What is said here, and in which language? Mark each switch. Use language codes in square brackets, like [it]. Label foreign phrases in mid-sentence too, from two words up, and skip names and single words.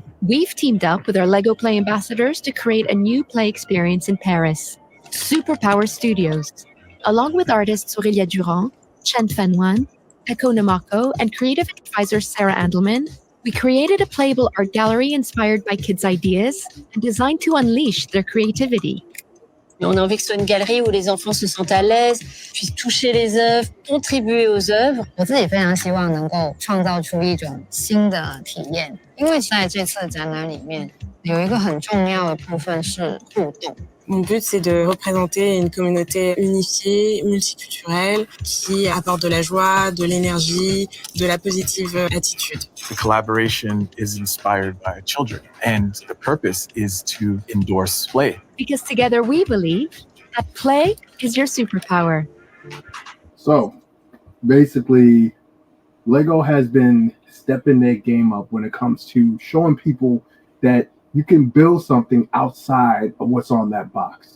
[en] We've teamed up with our LEGO Play ambassadors to create a new play experience in Paris, Superpower Studios. Along with artists Aurélia Durand, Chen Fanwan, Eko Namako, and creative advisor Sarah Andelman, we created a playable art gallery inspired by kids' ideas and designed to unleash their creativity. [fr] On a envie que ce soit une galerie où les enfants se sentent à l'aise, puissent toucher les œuvres, contribuer aux œuvres. [zh] 我自己非常希望能够创造出一种新的体验，因为在这次展览里面有一个很重要的部分是互动。 [fr] Mon but, c'est de représenter une communauté unifiée, multiculturelle, qui apporte de la joie, de l'énergie, de la [en] positive attitude. The collaboration is inspired by children, and the purpose is to endorse play. Because together we believe that play is your superpower. So, basically, LEGO has been stepping their game up when it comes to showing people that you can build something outside of what's on that box.